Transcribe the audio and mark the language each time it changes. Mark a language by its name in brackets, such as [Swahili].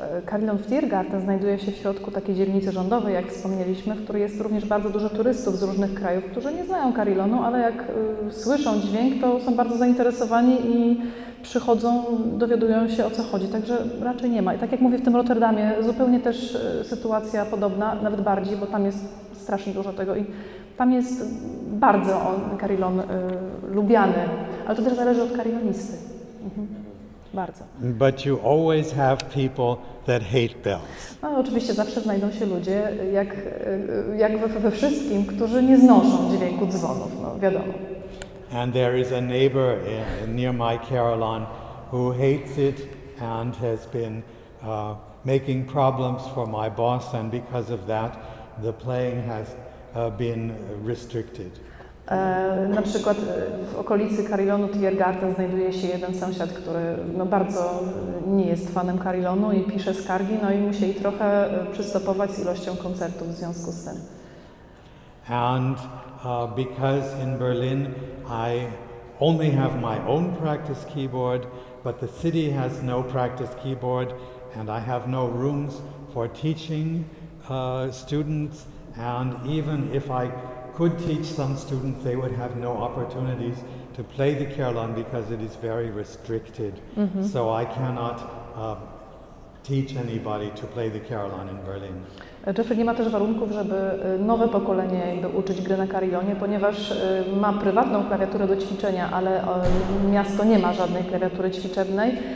[Polish] Carillon w Tiergarten znajduje się w środku takiej dzielnicy rządowej, jak wspomnieliśmy, w której jest również bardzo dużo turystów z różnych krajów, którzy nie znają carillonu, ale jak słyszą dźwięk, to są bardzo zainteresowani i przychodzą, dowiadują się, o co chodzi, także raczej nie ma. I tak jak mówię, w tym Rotterdamie zupełnie też sytuacja podobna, nawet bardziej, bo tam jest strasznie dużo tego i tam jest bardzo carillon lubiany, ale to też zależy od carillonisty. Bardzo. [English] But you always have people that hate bells. [Polish] No oczywiście zawsze znajdą się ludzie, jak we wszystkim, którzy nie znoszą dźwięku dzwonów, no wiadomo. [English] And there is a neighbor near my carillon who hates it and has been making problems for my boss, and because of that the playing has been restricted. [Polish] Na przykład w okolicy carillonu Tiergarten znajduje się jeden sąsiad, który bardzo nie jest fanem carillonu i pisze skargi, no i musieli trochę przystopować z ilością koncertów w związku z tym. [English] And because in Berlin I only have my own practice keyboard, but the city has no practice keyboard, and I have no rooms for teaching students, and even if I could teach some students, they would have no opportunities to play the carillon because it is very restricted. So I cannot teach anybody to play the carillon in Berlin. [Polish] Jeffrey nie ma też warunków, żeby nowe pokolenie uczyć gry na carillonie, ponieważ ma prywatną klawiaturę do ćwiczenia, ale miasto nie ma żadnej klawiatury ćwiczebnej.